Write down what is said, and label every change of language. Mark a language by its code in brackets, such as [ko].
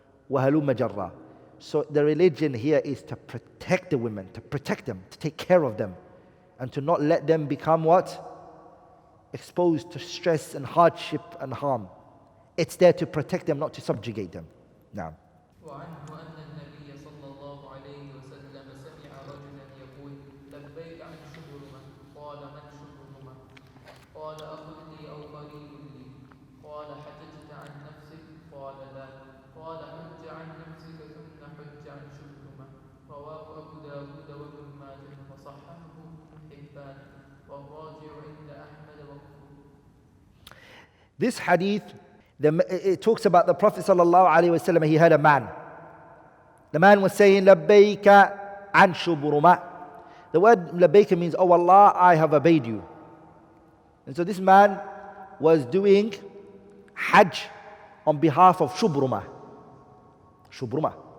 [ar] وَهَلُمَّ جَرَّةً. [en] So the religion here is to protect the women, to protect them, to take care of them, and to not let them become what? Exposed to stress and hardship and harm. It's there to protect them, not to subjugate them. Now. [ar] وعنه أن النبي صلى الله عليه وسلم سمع رجلا يقول لبيك عن شبرمة قال من شبرمة قال أخ لي أو قريب لي قال حججت عن نفسك قال لا قال حج عن نفسك ثم حج عن شبرمة رواه أبو داود وابن ماجه وصححه ابن حبان والراجع عند أحمد وغيره. [en] This hadith, it talks about the Prophet ﷺ. He heard a man. The man was saying, Labbayka an shuburuma. The word Labbayka means, oh Allah, I have obeyed you. And so this man was doing Hajj on behalf of Shubruma. Shubruma.